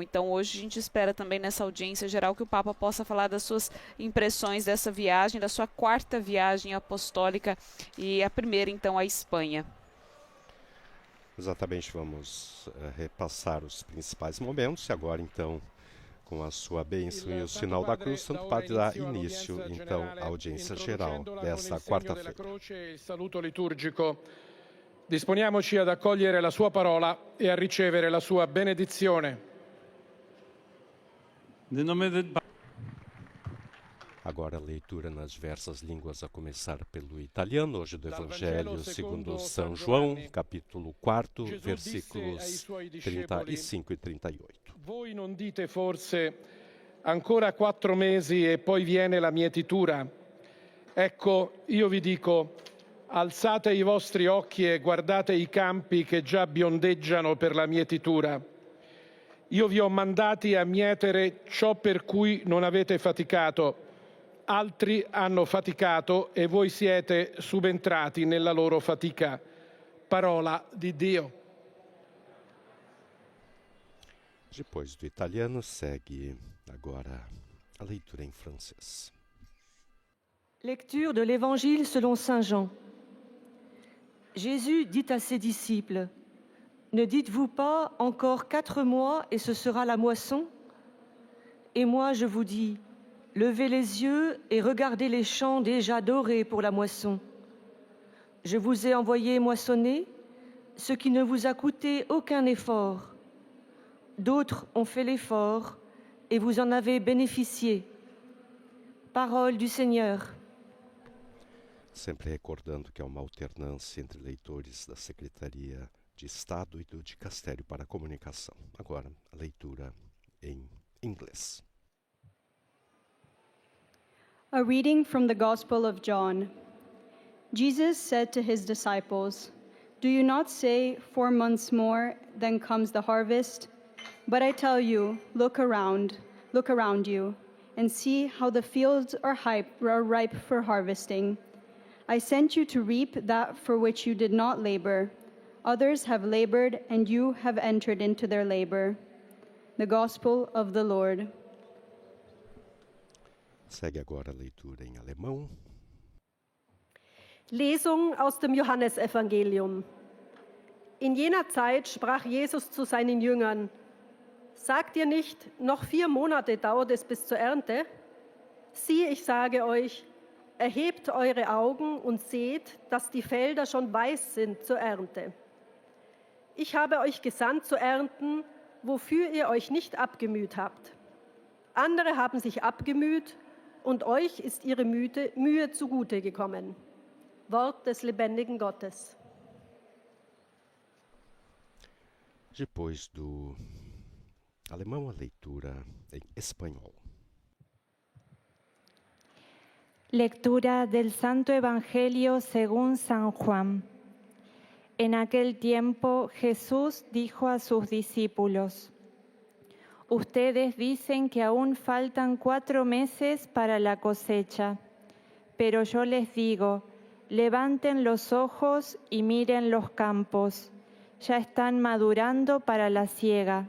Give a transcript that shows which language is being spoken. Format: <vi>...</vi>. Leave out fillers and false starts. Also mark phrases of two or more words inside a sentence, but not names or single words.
<pt>Então hoje a gente espera também nessa audiência geral que o Papa possa falar das suas impressões dessa viagem, da sua quarta viagem apostólica e a primeira então à Espanha. Exatamente, vamos repassar os principais momentos e agora então, com a sua bênção e o sinal da cruz, Santo Padre dá início então à audiência geral desta quarta-feira.</pt> <it>Saluto liturgico. Disponiamoci ad accogliere la sua parola e a ricevere la sua benedizione.</it> <pt>Agora a leitura nas diversas línguas, a começar pelo italiano, hoje do Evangelho segundo São João, capítulo 4, versículos 35 e 38.</pt> <it>Voi non dite forse ancora 4 mesi e poi viene la mietitura? Ecco, io vi dico, alzate i vostri occhi e guardate i campi che già biondeggiano per la mietitura. Io vi ho mandati a mietere ciò per cui non avete faticato. Altri hanno faticato e voi siete subentrati nella loro fatica. Parola di Dio.</it> <pt>Depois do italiano, segue agora a leitura em francês.</pt> <fr>Lecture de l'Évangile selon Saint Jean. Jésus dit à ses disciples, « Ne dites-vous pas encore 4 mois et ce sera la moisson ? Et moi je vous dis, levez les yeux et regardez les champs déjà dorés pour la moisson. Je vous ai envoyé moissonner ce qui ne vous a coûté aucun effort. D'autres ont fait l'effort et vous en avez bénéficié. » Parole du Seigneur.</fr> <pt>Sempre recordando que há uma alternância entre leitores da Secretaria de Estado e do Dicastério para a Comunicação. Agora, a leitura em inglês.</pt> <en>A reading from the Gospel of John. Jesus said to his disciples, "Do you not say 4 months more, then comes the harvest? But I tell you, look around you, and see how the fields are ripe for harvesting. I sent you to reap that for which you did not labor. Others have labored, and you have entered into their labor." The Gospel of the Lord.</en> <pt>Segue agora a leitura em alemão.</pt> <de>Lesung aus dem Johannesevangelium. In jener Zeit sprach Jesus zu seinen Jüngern: Sagt ihr nicht, noch 4 Monate dauert es bis zur Ernte? Siehe, ich sage euch, erhebt eure Augen und seht, dass die Felder schon weiß sind zur Ernte. Ich habe euch gesandt zu ernten, wofür ihr euch nicht abgemüht habt. Andere haben sich abgemüht, und euch ist ihre Mühe zugute gekommen. Wort des lebendigen Gottes.</de> <pt>Depois do alemão, a leitura em espanhol.</pt> <es>Lectura del Santo Evangelio según San Juan. En aquel tiempo Jesús dijo a sus discípulos: Ustedes dicen que aún faltan 4 meses para la cosecha, pero yo les digo, levanten los ojos y miren los campos, ya están madurando para la siega.</es>